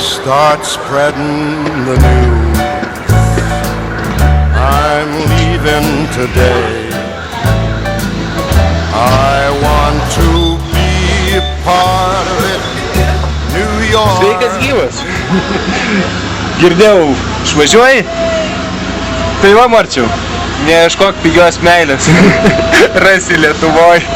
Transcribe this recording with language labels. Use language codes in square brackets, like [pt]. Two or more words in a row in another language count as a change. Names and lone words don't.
[en] start spreading the news. I'm leaving today. I want to be a part of it. New York. [lt] Sveikas gyvas. Girdėjau, išvažiuoji? Tai va, Marčiau, neieškok pigios meilės. Rasi Lietuvoj.